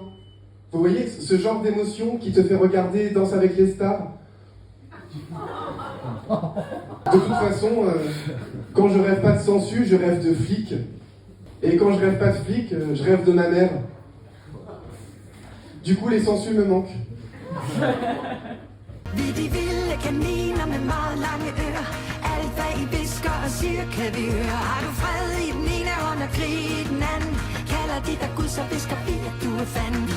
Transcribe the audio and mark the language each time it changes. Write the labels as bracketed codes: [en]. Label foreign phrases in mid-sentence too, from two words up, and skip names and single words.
[fr] Vous voyez, ce genre d'émotion qui te fait regarder Danse avec les stars. De toute façon, quand je rêve pas de sangsue, je rêve de flic. Et quand je rêve pas de flic, je rêve de ma mère. Du coup, les sangsues me manquent. [da] Vi de vilde kaniner med meget lange ører. Alt hvad I visker og siger kan vi høre. Har du fred i den ene hånd og krig i den anden? Kalder de dig Gud, så visker vi, at du er fanden.